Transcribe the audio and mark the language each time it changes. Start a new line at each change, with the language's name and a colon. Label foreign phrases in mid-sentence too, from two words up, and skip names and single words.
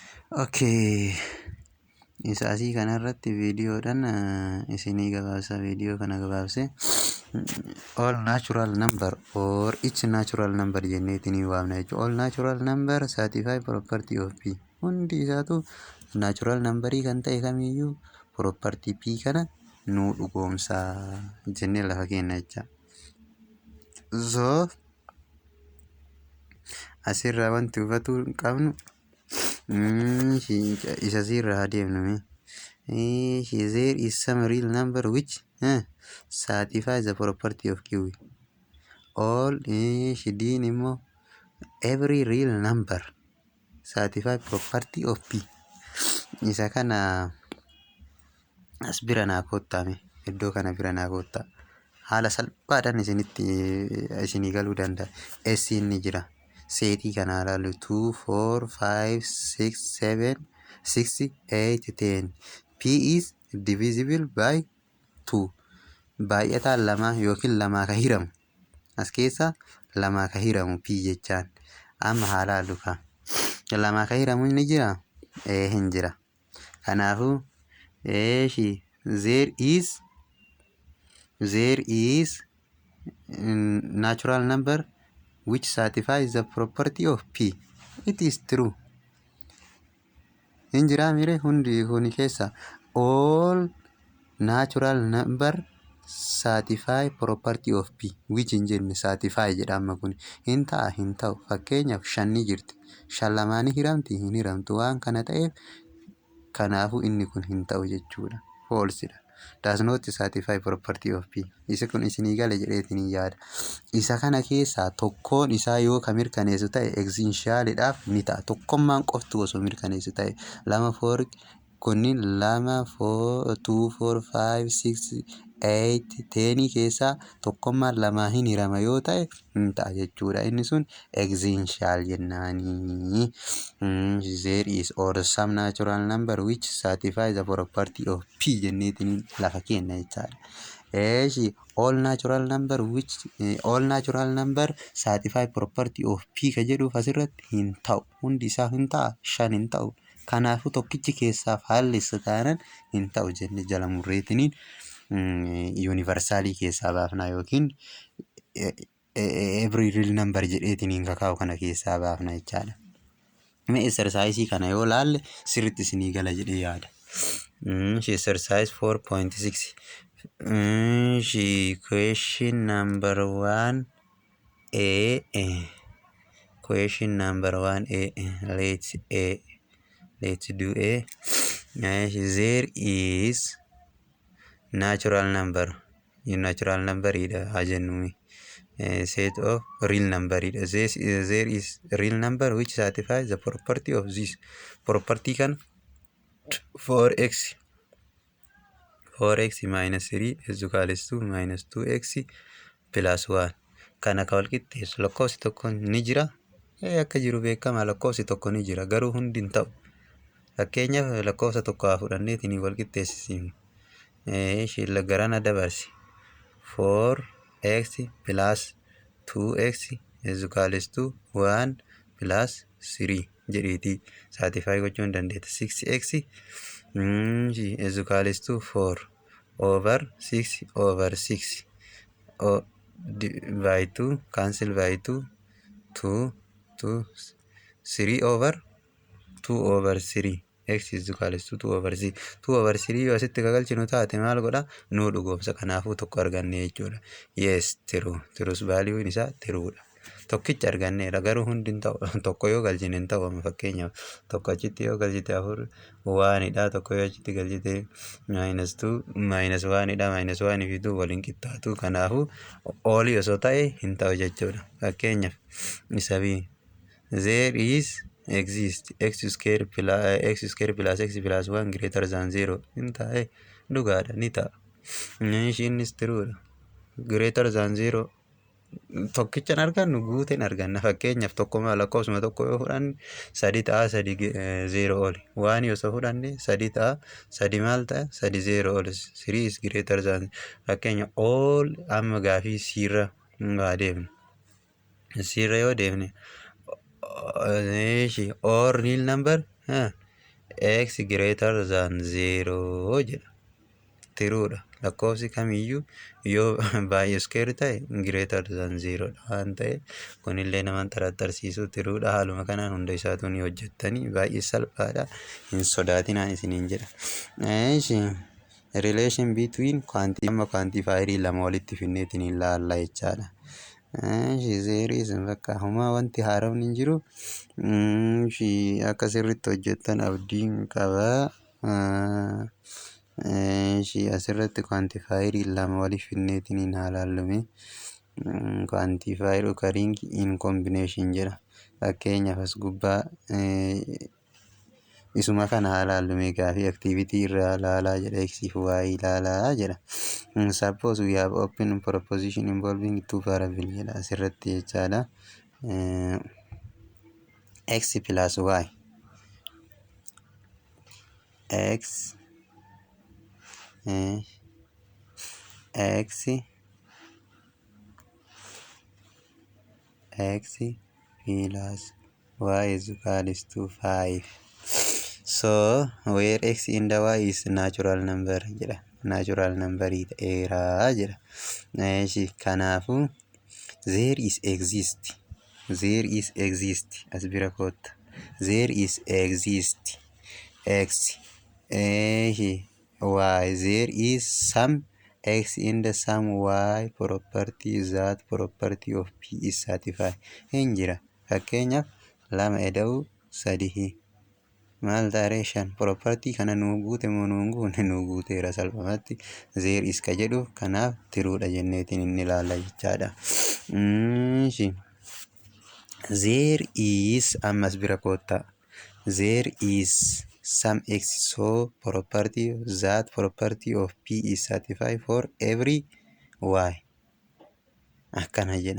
English: Okay.
Oromo: Isa asii kanarratti viidiyoodhaan isinii gabaabsa. Viidiyoo kana gabaabsee
English: all natural number or each natural number
Oromo: jenneetinii waamna jechuudha.
English: All natural number certify property of P.
Oromo: Hundi isaatu
English: natural numberii
Oromo: kan ta'e kamiyyuu property P kana nuu dhugoomsaa jennee lafa kenna jecha. So asirraa wanti hubatuu qabnu isa sirraa adeemnu.
English: There is some real number which satisfies the property of Q. All
Oromo: shidiin immoo
English: every real number satisfy property of P.
Oromo: Isa kana as bira naa koottaame iddoo kana bira naa koottaa. Haala salphaadhaan isinii galuu danda'a. S inni jira. Seetii kana ilaallu 2, 4, 5, 6, 7, 6, 8, 10.
English: P is divisible by 2.
Oromo: Baay'ataan lama yookiin lamaa ka hiramu. As keessa lamaa ka hiramu P jechaan. Amma haa ilaallu kaa. Lamaa ka hiramu inni jira? Hin jira.
English: Kanaafuu there is natural number which satisfies the property of P. It is true.
Oromo: Hin jira mire hundi kuni keessa
English: all natural number satisfy property of P.
Oromo: Which hin jenne satisfy jedhama kun. Hin ta'a hin ta'u. Fakkeenyaaf 5 ni jirti. 5 lamaanii hiramti hin hiramtu waan kana ta'eef kanaafuu inni kun hin ta'u jechuudha. False dha.
English: Does not satisfy property of P.
Oromo: Isa kun isinii gale jedheetiin yaada. Isa kana keessaa tokkoon isaa yoo ka mirkaneessu ta'e essentialidhaaf ni ta'a. Tokkummaan qoftu osoo mirkaneessu ta'e 2 4 kunniin 2 4 2 4 5 6 8 10 keessaa tokkummaan lamaa hin hirama yoo ta'e hin ta'a jechuudha. Inni sun essential jennaanii.
English: There is or some natural number which satisfies the property of P
Oromo: jenneetiin lafa kenna jechaadha.
English: All natural number satisfy property of P
Oromo: ka jedhuuf asirratti hin ta'u. Hundi isaa hin ta'a 5 hin ta'u. Kanaafuu tokkichi keessaaf haalessa taanaan hin ta'u jenne jala murreetiniin universaalii keessaa baafna yookiin
English: every real number
Oromo: jedheetiniin kakaa'u kana keessaa baafna jechaadha. Mee exercise kana yoo laalle sirriitti isinii gala jedhee yaada.
English: Exercise 4.6. Question number 1A. Question number 1A. Let's do A. There is natural number. Natural number
Oromo: ida hajennumi.
English: Set of real number ida. There is real number which satisfies the property of this. Property kan 4x minus 3 is equal to minus 2x plus 1.
Oromo: Kana ka walqixxeessu lakkoofsi tokko ni jira. Akka jiru beekama lakkoofsi tokko ni jira garuu hundi hin ta'u. Fakkeenyaaf lakkoofsa tokko haa fudhanneetiin walqixxeessisiifnu. Garana dabarsi
English: 4x plus 2x is equal to 1 plus 3
Oromo: jedheeti satisfy gochuu hin dandeetta.
English: 6x is equal to 4 over 6 over 6 by 2 cancel by 2 2 3 over 2 over 3 x is equal to 2 over 3. 2 over 3
Oromo: yoo asitti kagalchinu taate maal godha nuu dhugoomsa. Kanaafuu tokko arganne jechuudha.
English: Yes true. Truth value isaa true dha.
Oromo: Tokkicha arganneedha garuu hundi hin ta'u. Tokko yoo galchine hin ta'u. Fakkeenyaaf tokko achitti yoo galchite 4 1dha. Tokko yoo achitti galchite minus 2 minus 1dha. Minus 1 fi 2 waliin qixxaatu. Kanaafuu olii osoo ta'e hin ta'u jechuudha.
English: Fakkeenyaaf isa B. There is exist x square plus x plus 1 greater than 0
Oromo: hin ta'e dhugaadha ni ta'a. Innis true dha.
English: Greater than 0
Oromo: tokkichaan argannu guuteen arganna. Fakkeenyaaf tokkuma lakkoofsuma tokko yoo fudhanne 3 ta'a 3 0 oli. 1 yoo fudhanne 3 ta'a 3 maal ta'a 3 0 oli. 3
English: is greater than
Oromo: fakkeenya all amma gaafii sirra deemne. Sirra yoo deemne
English: or real number x greater than 0 jedha.
Oromo: Tiruudha. Lakkoofsi kamiyyuu yoo baay'ee square ta'e
English: greater than 0
Oromo: waan ta'eef kunillee nama xaraxarsiisuu tiruudha. Haaluma kanaan hunda isaatu ni hojjettanii baay'ee salphaadha. Hin sodaatinaan isiniin jedha.
English: Relation between quantifier
Oromo: lama walitti finneetiin ilaalla jechaadha. Zeerii bakka homaa wanti haaraan hin jiru. Akka sirriitti hojjettan abdiin qaba. Asirratti quantifier lama walitti finneetiin ilaallume.
English: Quantifier occurring in combination jedha.
Oromo: Fakkeenyaaf as gubbaa isuma kana ilaallume gaaffii activity irraa ilaalaa jedha. X fi Y ilaalaa jedha.
English: Suppose we have open proposition involving two variables
Oromo: jedha asirratti jechaadha.
English: X plus Y. X plus Y is equals to 5. So where X and Y is natural number jedha. Natural number
Oromo: ta'eera jedha. Kanaafu
English: there is exist
Oromo: as bira kootta.
English: There is exist X Y. There is some X in the some Y property that property of P is satisfied.
Oromo: Hin jira. Fakkeenyaaf 2 eda'uu 3 maal taaree 5 property kana nuu guute moo nuu guune nuu guuteera salphumatti.
English: There is
Oromo: ka jedhu kanaaf tiruudha jenneetiin inni ilaalla jechaadha.
English: There is
Oromo: ammas bira kootta.
English: There is some X so property that property of P is satisfied for every Y.
Oromo: Akkana jedha.